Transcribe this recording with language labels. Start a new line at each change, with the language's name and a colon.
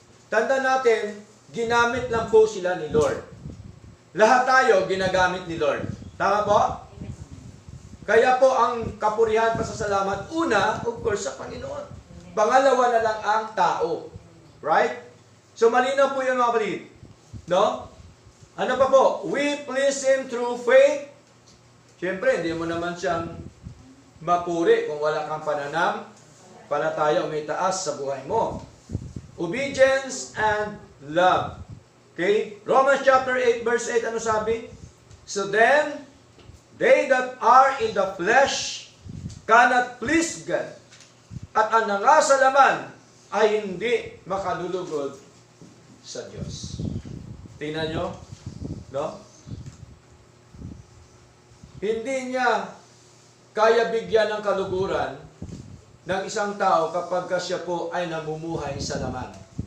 Filipino: Tanda natin, ginamit lang po sila ni Lord. Lahat tayo ginagamit ni Lord. Tama po? Kaya po ang kapurihan, pasasalamat, una,
English: of course,
Filipino: sa Panginoon. Pangalawa na lang ang tao.
English: Right? So,
Filipino: malinaw po yung mga kapatid. No? Ano pa po?
English: We please Him through faith.
Filipino: Siyempre, hindi mo naman siyang mapuri kung wala kang pananam, palataya o may taas sa buhay mo.
English: Obedience and love. Okay?
Filipino: Romans chapter 8 verse 8, ano sabi?
English: So then, they that are in the flesh cannot please God.
Filipino: At ang nangasalaman ay hindi makalulugod sa Diyos. Tingnan nyo, no? Hindi niya kaya bigyan ng kaluguran ng isang tao kapag siya po ay namumuhay sa laman.